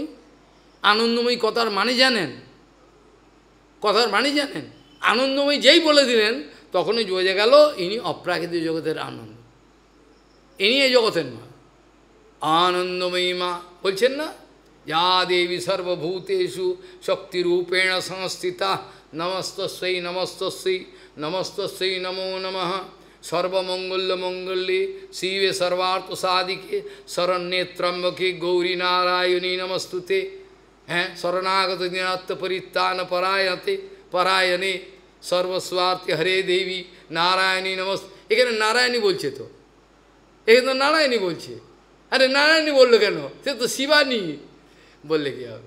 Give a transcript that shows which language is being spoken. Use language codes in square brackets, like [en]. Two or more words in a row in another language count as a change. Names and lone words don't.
[bn] আনন্দময়ী কথার মানে জানেন? কথার মানে জানেন? আনন্দময়ী যেই বলে দিলেন তখনই বোঝা গেল ইনি অপ্রাকৃতিক জগতের আনন্দ, ইনি এই জগতের মা, আনন্দময়ী মা বলছেন না? [sa] যা দেবী সর্বভূতেষু শক্তিরূপেণ সংস্থিতা নমস্তস্যৈ নমস্তস্যৈ নমস্তস্যৈ নমো নমঃ সর্বমঙ্গল্য মঙ্গল্যে শিবে সর্বার্থ সাধিকে শরণ্যে ত্র্যম্বকে গৌরী নারায়ণী নমস্তুতে। হ্যাঁ, শরণাগত দিনাত্ম পরিত্রাণ পরায়ণতে পরায়ণে সর্বস্বার্থে হরে দেবী নারায়ণী নমস্তে। [bn] এখানে নারায়ণী বলছে তো, এখানে তো নারায়ণী বলছে। আরে নারায়ণী বললো কেন? সে তো শিবানী বললে কি হবে?